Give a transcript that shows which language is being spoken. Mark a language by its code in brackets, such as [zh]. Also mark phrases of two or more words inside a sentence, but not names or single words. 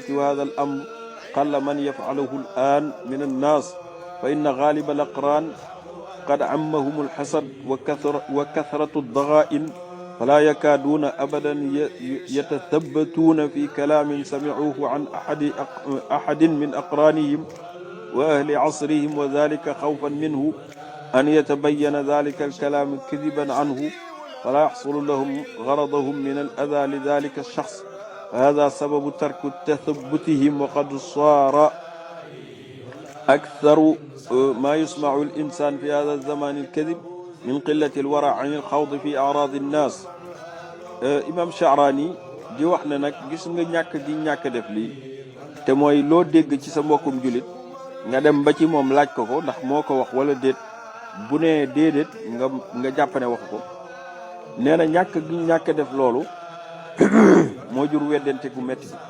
[ar] وهذا الأمر قل من يفعله الآن من الناس، فإن غالب الأقران قد عمهم الحسد وكثرة الضغائن، فلا يكادون أبدا يتثبتون في كلام سمعوه عن أحد من أقرانهم وأهل عصرهم، وذلك خوفا منه أن يتبين ذلك الكلام كذبا عنه، فلا يحصل لهم غرضهم من الأذى لذلك الشخص. هذا سبب ترك تثبتهم، وقد صار أكثر ما يسمع الإنسان في هذا الزمان الكذب من قلة الورع عن الخوض في أعراض الناس. [wo] Imam Sha'rani di wax ne nag gis nga ñàkk gi ñàkk def lii te mooy loo dégg ci sa mbokkum julit nga dem ba ci moom laaj ko ko ndax moo ko wax wala déet, bu nee déedéet nga jàpp ne wax ko. nee na ñàkk gi ñàkk def loolu moo jur weddente gu metti gi.